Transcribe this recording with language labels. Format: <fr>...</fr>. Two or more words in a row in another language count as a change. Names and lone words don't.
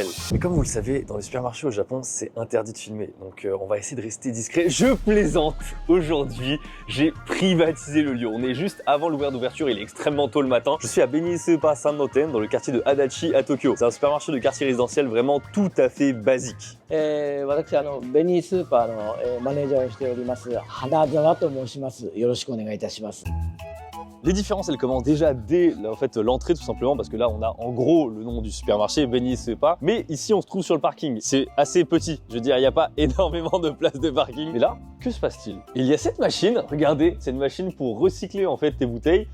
<fr>Mais comme vous le savez, dans les supermarchés au Japon, c'est interdit de filmer. Donc on va essayer de rester discret. Je plaisante! Aujourd'hui, j'ai privatisé le lieu. On est juste avant l'horaire d'ouverture, il est extrêmement tôt le matin. Je suis à Beniseupa Sannoten, dans le quartier de Adachi à Tokyo. C'est un supermarché de quartier résidentiel vraiment tout à fait basique.</fr> <ja>私ベニースーパーのマネージャーをしております花澤と申します。よろしくお願いいたします。</ja> <fr>Les différences, elles commencent déjà dès l'entrée tout simplement parce que là on a en gros le nom du supermarché Beniseupa, mais ici on se trouve sur le parking. C'est assez petit, je veux dire il n'y a pas énormément de place de parking. Mais là, que se passe-t-il? Il y a cette machine, regardez, c'est une machine pour recycler en fait tes bouteilles.</fr>